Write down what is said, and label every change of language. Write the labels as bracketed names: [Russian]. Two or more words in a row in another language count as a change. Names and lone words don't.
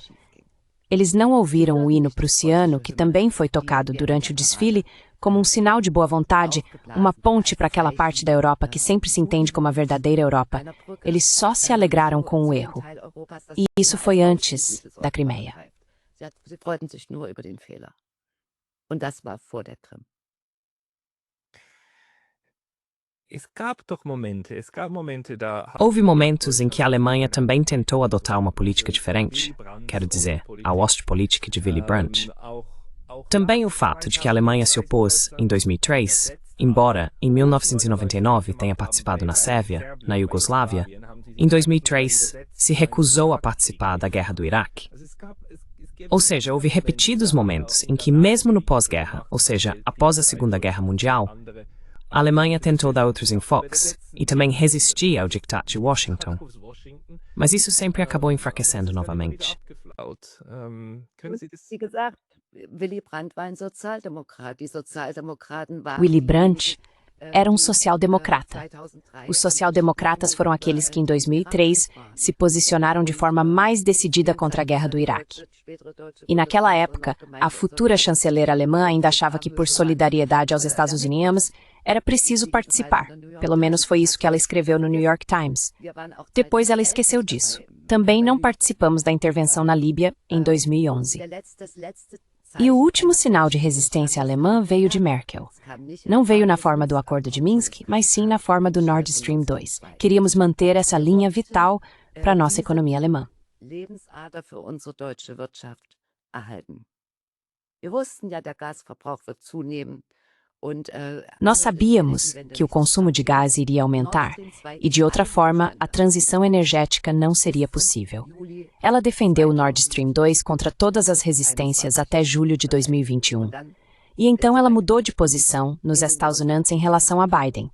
[Portuguese] Eles não ouviram o hino prussiano, que também foi tocado durante o desfile, como um sinal de boa vontade, uma ponte para aquela parte da Europa que sempre se entende como a verdadeira Europa. Eles só se alegraram com o erro. E isso foi antes da Crimeia. [German] Sie freuten sich nur über den Fehler. Und das war vor der Krim. [Portuguese] Houve momentos em que a Alemanha também tentou adotar uma política diferente, quero dizer, a Ostpolitik de Willy Brandt. Também o fato de que a Alemanha se opôs em 2003, embora em 1999 tenha participado na Sérvia, na Iugoslávia, em 2003 se recusou a participar da guerra do Iraque. Ou seja, houve repetidos momentos em que, mesmo no pós-guerra, ou seja, após a Segunda Guerra Mundial, a Alemanha tentou dar outros enfoques e também resistir ao diktat de Washington. Mas isso sempre acabou enfraquecendo novamente. [German] Wie gesagt, Willy Brandt war ein Sozialdemokrat. Die Sozialdemokraten waren [Portuguese] Willy Brandt era um social-democrata. Os social-democratas foram aqueles que, em 2003, se posicionaram de forma mais decidida contra a guerra do Iraque. E naquela época, a futura chanceler alemã ainda achava que, por solidariedade aos Estados Unidos, era preciso participar. Pelo menos foi isso que ela escreveu no New York Times. Depois ela esqueceu disso. Também não participamos da intervenção na Líbia em 2011. E o último sinal de resistência alemã veio de Merkel. Não veio na forma do Acordo de Minsk, mas sim na forma do Nord Stream 2. Queríamos manter essa linha vital para a nossa economia alemã. [German] Lebensader für unsere deutsche Wirtschaft erhalten. Wir wussten ja, der Gasverbrauch wird zunehmen. [Portuguese] Nós sabíamos que o consumo de gás iria aumentar e, de outra forma, a transição energética não seria possível. Ela defendeu o Nord Stream 2 contra todas as resistências até julho de 2021. E então ela mudou de posição nos Estados Unidos em relação a Biden.